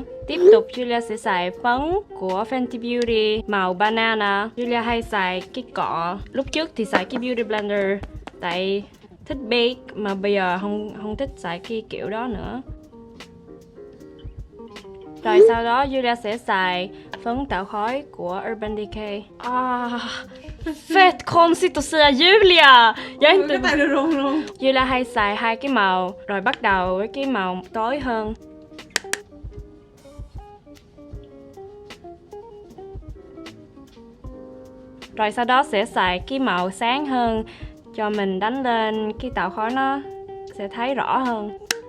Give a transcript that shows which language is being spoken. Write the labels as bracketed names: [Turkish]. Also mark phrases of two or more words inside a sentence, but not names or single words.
[Vietnamese] Tiếp tục Julia sẽ xài phấn của Fenty Beauty màu banana. Julia hay xài cái cọ. Lúc trước thì xài cái [English] beauty blender, [Vietnamese] tại thích bake, mà bây giờ không thích xài cái kiểu đó nữa. Rồi sau đó Julia sẽ xài phấn tạo khói của Urban Decay. [Swedish] Fett konstigt att säga Julia! Jag är inte... [Vietnamese] Julia hay xài hai cái màu, rồi bắt đầu với cái màu tối hơn. Rồi sau đó sẽ xài cái màu sáng hơn cho mình đánh lên cái tạo khói, nó sẽ thấy rõ hơn.